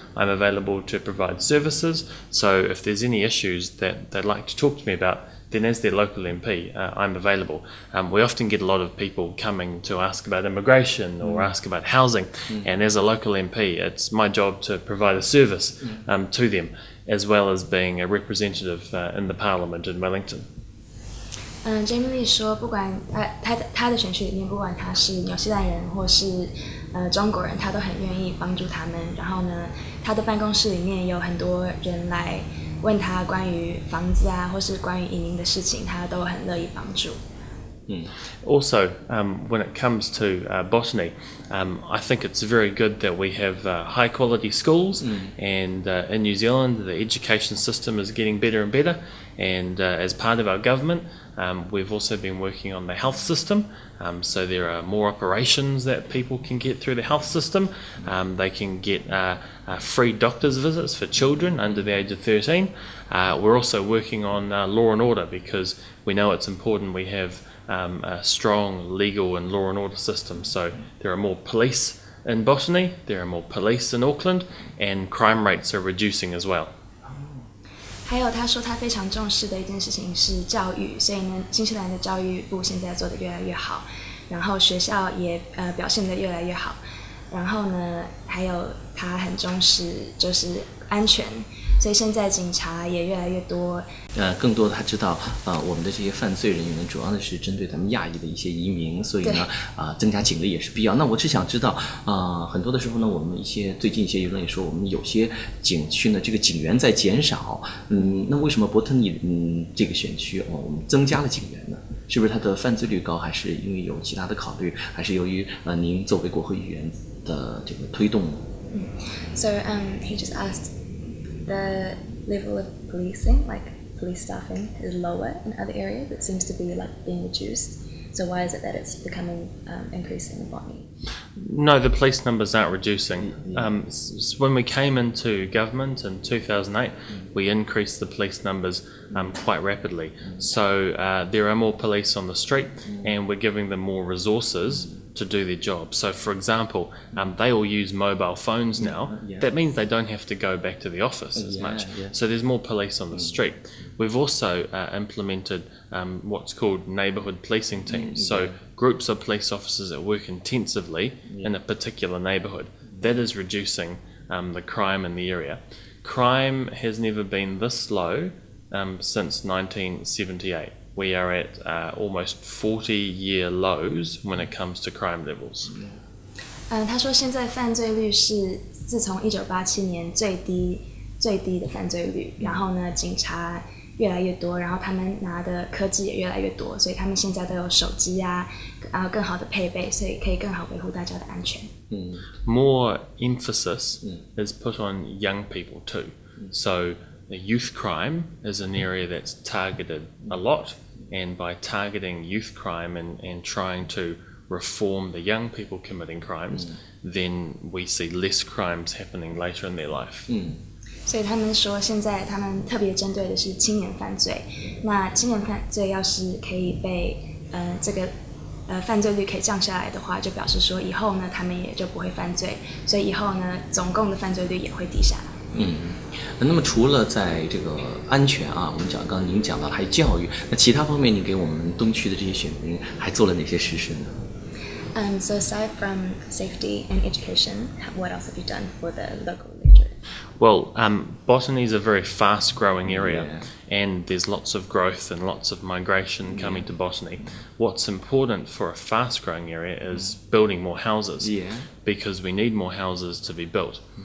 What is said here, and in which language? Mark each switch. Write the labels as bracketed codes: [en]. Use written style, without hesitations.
[en] I'm available to provide services. So if there's any issues that they'd like to talk to me about, then as their local MP, I'm available. We often get a lot of people coming to ask about immigration or ask about housing, and as a local MP, it's my job to provide a service to them, as well as being a representative in the Parliament in Wellington. [zh] Jami-Lee 说，不管他的选区里面，不管他是纽西兰人或是中国人，他都很愿意帮助他们。然后呢，他的办公室里面有很多人来问他关于房子或是关于移民的事情，他都很乐意帮助。 [en] Also, when it comes to botany, I think it's very good that we have high quality schools, and in New Zealand the education system is getting better and better, and as part of our government we've also been working on the health system, so there are more operations that people can get through the health system. They can get free doctor's visits for children under the age of 13. We're also working on law and order because we know it's important we have a strong legal and law and order system. So there are more police in Botany, there are more police in Auckland, and crime rates are reducing as well. [zh] 还有他说他非常重视的一件事情是教育，所以呢，新西兰的教育部现在做得越来越好，然后学校也表现得越来越好。然后呢，还有他很重视就是安全，所以现在警察也越来越多。更多的他知道我们的这些犯罪人员呢，主要的是针对咱们亚裔的一些移民，所以呢增加警力也是必要。那我只想知道很多的时候呢，我们最近一些舆论也说，我们有些景区呢，这个警员在减少。那为什么伯特尼这个选区我们增加了警员呢？是不是它的犯罪率高，还是因为有其他的考虑，还是由于您作为国会议员的这个推动呢 [en] ？So he just asked the level of policing, like police staffing, is lower in other areas. It seems to be like being reduced. So why is it that it's becoming increasing in Botany? No, the police numbers aren't reducing. When we came into government in 2008, we increased the police numbers quite rapidly. So there are more police on the street, and we're giving them more resources to do their job. So for example, they all use mobile phones now. That means they don't have to go back to the office as much. So there's more police on the street. We've also implemented what's called neighbourhood policing teams. So groups of police officers that work intensively in a particular neighbourhood. That is reducing the crime in the area. Crime has never been this low since 1978. We are at almost 40-year lows when it comes to crime levels. [zh] 他说现在犯罪率是自从1987年最低最低的犯罪率，然后呢，警察越来越多，然后他们拿的科技也越来越多，所以他们现在都有手机啊，然后更好的配备，所以可以更好维护大家的安全。 [en] More emphasis is put on young people too. So the youth crime is an area that's targeted a lot, and by targeting youth crime and trying to reform the young people committing crimes, then we see less crimes happening later in their life. [zh] 所以他们说，现在他们特别针对的是青年犯罪。那青年犯罪要是可以被这个犯罪率可以降下来的话，就表示说以后呢，他们也就不会犯罪，所以以后呢，总共的犯罪率也会低下来。那么除了在这个安全啊，我们刚刚您讲到还有教育，那其他方面，你给我们东区的这些选民还做了哪些实事呢 [en] ？So aside from safety and education, what else have you done for the local leader? Well, Botany is a very fast-growing area, and there's lots of growth and lots of migration coming to Botany. What's important for a fast-growing area is building more houses, because we need more houses to be built.